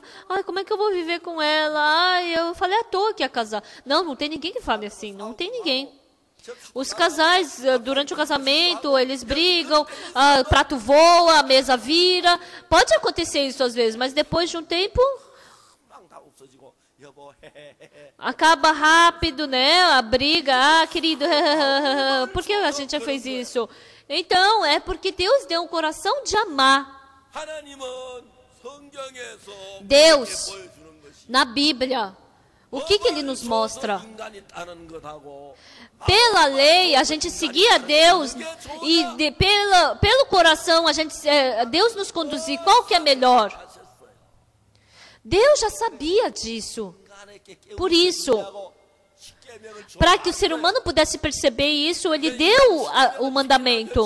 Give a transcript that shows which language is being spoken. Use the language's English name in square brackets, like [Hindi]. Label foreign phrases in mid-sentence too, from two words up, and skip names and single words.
[Portuguese] Ai, como é que eu vou viver com ela? Ai, eu falei à toa que ia casar. Não tem ninguém que fale assim. Não tem ninguém. Os casais, durante o casamento, eles brigam, prato voa, a mesa vira. Pode acontecer isso às vezes, mas depois de um tempo, [Korean] 금방 다 없어지고 여보 [Portuguese] acaba rápido, né? A briga, querido, por que a gente já fez isso? Então, é porque Deus deu um coração de amar. [Korean] 하나님은 성경에서 [Portuguese] Deus, [Korean] 보여주는 것이 [Portuguese] na Bíblia, o que Ele nos mostra? [Korean] 인간이 따르는 것하고 [Portuguese] Pela lei, a gente seguia Deus e pelo coração, Deus nos conduzir. Qual que é melhor? Deus já sabia disso. Por isso, para que o ser humano pudesse perceber isso, Ele deu o mandamento.